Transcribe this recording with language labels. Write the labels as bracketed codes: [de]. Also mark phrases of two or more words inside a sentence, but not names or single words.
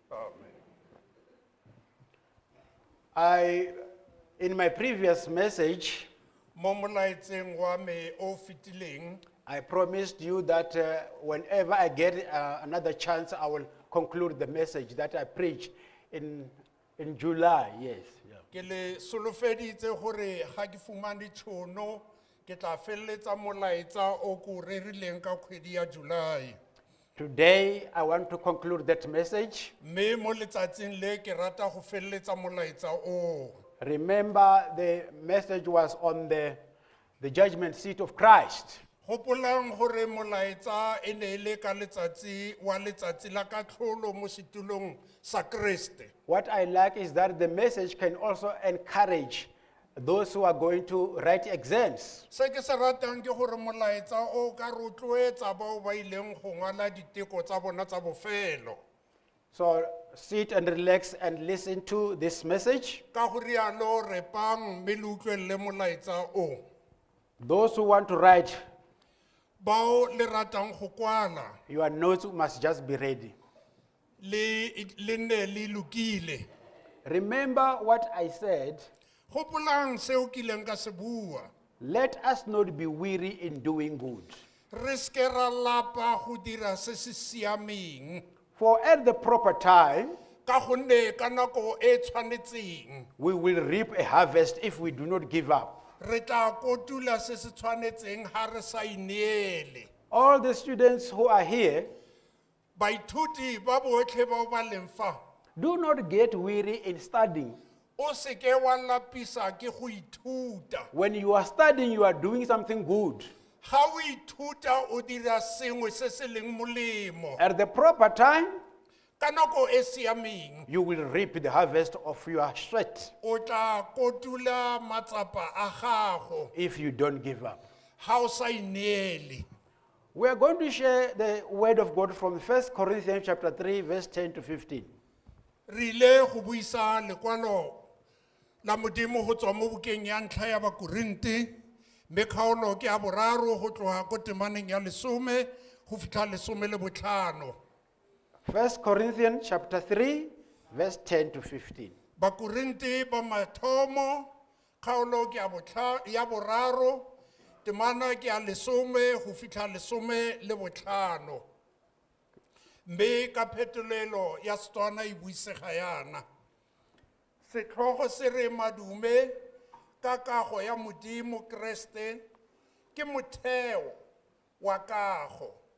[en] In my previous message, I promised you that whenever I get another chance, I will conclude the message that I preached in July. Yes. Yeah. [tn] Ke le solofeditse gore ga ke fumane tšhono ke tla feleletsa molaetsa o ko rerileng ka kgwedi ya July. [en] Today, I want to conclude that message. [tn] Mme mo letsatsing le ke rata go feleletsa molaetsa o. [en] Remember, the message was on the judgment seat of Christ. [tn] Gopolang gore molaetsa e ne le ka letsatsi wa letsatsi la katlholo mo setulong sa Kriste. [en] What I like is that the message can also encourage those who are going to write exams. [tn] Se ke se ratang ke gore molaetsa o ka rotloetsa bao ba ileng go ngwala diteko tsa bona tsa bofelo. [en] So sit and relax and listen to this message. [tn] Ka go rialo re pang mme le utlwelle molaetsa o. [en] Those who want to write, [tn] Bao le ratang go kwala [en] your notes must just be ready. [tn] le ne le lukile. [en] Remember what I said, [tn] Gopolang seo ke ileng ka se bua. [en] let us not be weary in doing good. [tn] Re ske ra lapa go dira se se siameng. [en] For at the proper time, [tn] Ka gonne ka nako e tshwanetseng [en] we will reap a harvest if we do not give up. [tn] re tla kotula se se tshwanetseng ha re sa ineele. [en] All the students who are here, [tn] Baithuti ba botlhe bao ba leng fa [en] do not get weary in studying. [tn] o se ke wa lapisa ke go ithuta. [en] When you are studying, you are doing something good. [tn] Ga o ithuta o dira sengwe se se leng molemo. [en] At the proper time, [tn] Ka nako e siameng [en] you will reap the harvest of your sweat [tn] o tla kotula matsapa a gago [en] if you don't give up. [tn] ha o sa ineele. [en] We are going to share the word of God from 1 Corinthians chapter 3, verse 10 to 15. [tn] Re ile go buisa lekwalo la modimo go tswa mo bukeng ya ntlha ya Bakorinte mme kgaolo ke a boraro go tloga ko temaneng ya 10 go fitlha 15. [en] 1 Corinthians chapter 3, verse 10 to 15. [tn] Bakorinte ba mathomo kgaolo ke ya boraro temana ke a 10 go fitlha 15. Mme ka phetolelo ya Setswana e buisega yana. Setlhogo se re madume ka kago ya modimo Kriste ke motheo wa kago.